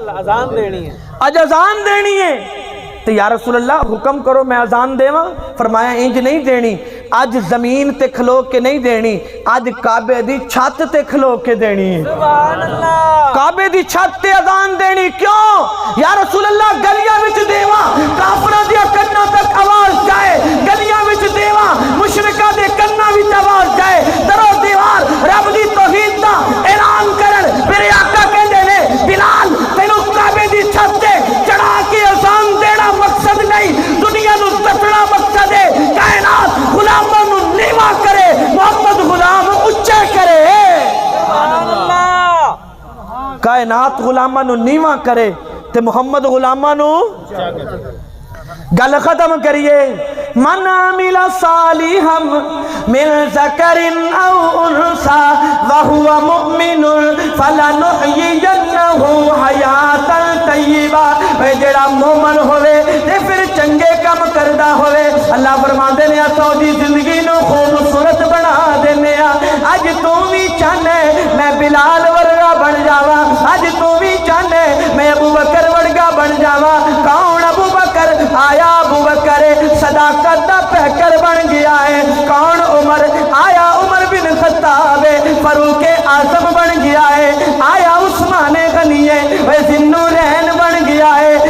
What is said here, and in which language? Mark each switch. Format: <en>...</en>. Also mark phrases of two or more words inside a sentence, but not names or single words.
<pa>اذان دینی ہے، آج اذان دینی ہے۔ تو</pa> <ar>یا رسول اللہ</ar> <pa>حکم کرو میں اذان دے ماں۔ فرمایا انج نہیں دینی، آج زمین تے کھلو کے نہیں دینی، آج کعبے دی چھت تے کھلو کے دینی ہے۔</pa> <ar>سبحان اللہ،</ar> <pa>کعبے دی چھت تے اذان دینی۔ کیوں؟</pa> <ar>یا رسول اللہ</ar> <pa>گلیاں وچ دیواں کافراں دیا کناں تک آواز جائے، گلیاں وچ دیواں مشرکاں دے کناں وچ آواز جائے، درو دیوار رب دی توحید دا اعلان کرن۔ میرے آقا کہندے نے بلال تینوں کعبے دی چھت تے چڑھا کے اذان دینا مقصد نہیں، دنیا نو دسنا مقصد ہے، کائنات غلاموں نو نیواں کرے، محمد غلام اچھے کرے۔ کائنات غلاموں نو نیواں کرے تے محمد غلاموں نو گل ختم کریے۔</pa> <ar>من عمل صالحا من ذکر او انسا وہو مؤمن فلنحیینہ حیاتا طیبہ۔</ar> <pa>اے جڑا مومن ہوئے تے پھر چنگے کم کردہ ہوئے، اللہ فرماندے نے اساں دی زندگی نو خوبصورت بنا دینے آ۔ اج تو بھی چاہنے میں بلال ورگا بن جاواں، اج تو بھی چاہنے میں ابو بکر ورگا بن جاواں۔ کون ابو بکر؟ آیا ابو بکر صداقت دا پہکر بن گیا ہے۔ کون عمر؟ آیا عمر بن خطاب فاروق اعظم بن گیا ہے۔ آیا عثمان غنی ذوالنورین بن گیا ہے۔</pa>